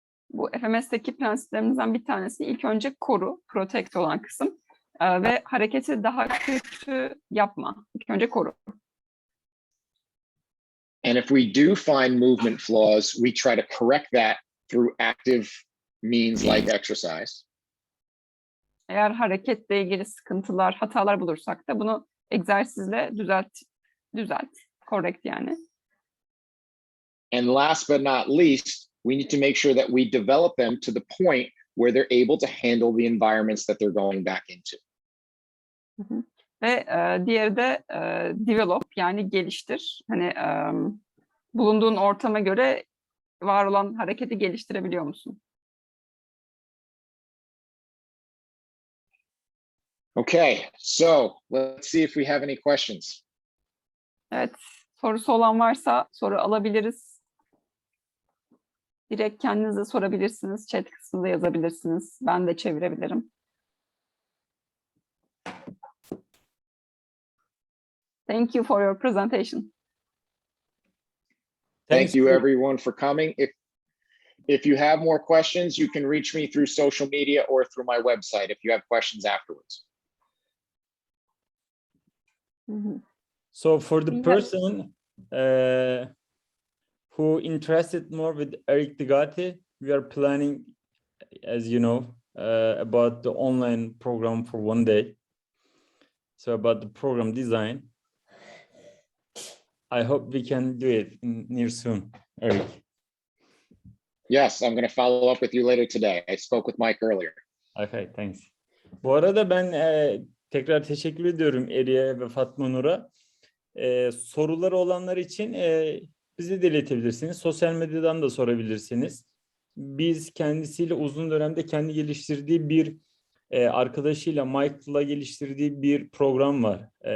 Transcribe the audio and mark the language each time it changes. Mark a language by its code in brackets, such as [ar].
[tr] Bu FMS'teki prensiplerimizden bir tanesi ilk önce koru, protect olan kısım ve hareketi daha kötü yapma. İlk önce koru. [en] And if we do find movement flaws, we try to correct that through active means like exercise. [tr] Eğer hareketle ilgili sıkıntılar, hatalar bulursak da bunu egzersizle düzelt. Correct yani. [en] And last but not least, we need to make sure that we develop them to the point where they're able to handle the environments that they're going back into. [tr] Ve diğeri de develop yani geliştir. Hani bulunduğun ortama göre var olan hareketi geliştirebiliyor musun? [en] Okay, so let's see if we have any questions. [tr] Evet, sorusu olan varsa soru alabiliriz. Direkt kendinize sorabilirsiniz. Chat kısmında yazabilirsiniz. Ben de çevirebilirim. [en] Thank you for your presentation. Thank you everyone for coming. If you have more questions, you can reach me through social media or through my website if you have questions afterwards. So for the person who interested more with Eric Degati, we are planning, as you know, about the online program for one day. So about the program design, I hope we can do it near soon, Eric. Yes, I'm going to follow up with you later today. I spoke with Mike earlier. Okay, thanks. [tr] Bu arada ben tekrar teşekkür ediyorum Eri'ye ve Fatma Nur'a. Soruları olanlar için bizi de iletebilirsiniz. Sosyal medyadan da sorabilirsiniz. Biz kendisiyle uzun dönemde kendi geliştirdiği bir arkadaşıyla Mike'la geliştirdiği bir program var.